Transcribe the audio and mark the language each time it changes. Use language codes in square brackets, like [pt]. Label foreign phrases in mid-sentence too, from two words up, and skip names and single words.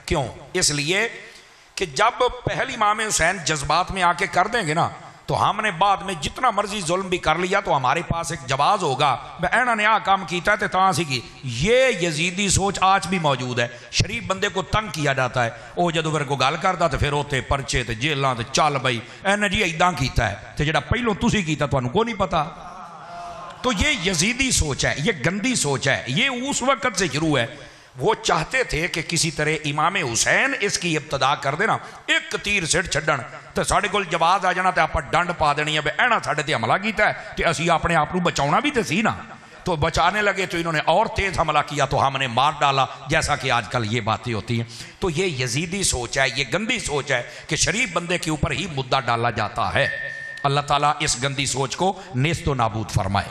[ur] اس لیے کہ جب پہلی امام حسین جذبات میں آ کے کر دیں گے نا تو ہم نے بعد میں جتنا مرضی ظلم بھی کر لیا تو ہمارے پاس ایک جواز ہوگا [pa] اینا نے آ کام کیتا ہے تو تاں سی کی. [ur] یہ یزیدی سوچ آج بھی موجود ہے. شریف بندے کو تنگ کیا جاتا ہے, [pa] وہ جدو پھر کو گل کرتا تو پھر ہوتے پرچے تے جیلاں تے چل بھائی اینا جی ایداں کیتا ہے تے جڑا پہلوں تسی کیتا [ur] تو انہوں کو نہیں پتا. تو یہ یزیدی سوچ ہے, یہ گندی سوچ ہے, یہ اس وقت سے شروع ہے. وہ چاہتے تھے کہ کسی طرح امام حسین اس کی ابتدا [pa] کر دینا, ایک تیر سٹ چھڈن تو ساڑھے کول جواز آ جانا تے آپ ڈنڈ پا دینی ہے اینا ساڑھے تے حملہ کیتا ہے تے اسی اپنے آپ بچاؤنا بھی تے سی نا. [ur] تو بچانے لگے تو انہوں نے اور تیز حملہ کیا تو ہم نے مار ڈالا, جیسا کہ آج کل یہ باتیں ہوتی ہیں. تو یہ یزیدی سوچ ہے, یہ گندی سوچ ہے کہ شریف بندے کے اوپر ہی مدعا ڈالا جاتا ہے. اللہ تعالیٰ اس گندی سوچ کو نیست و نابود فرمائے.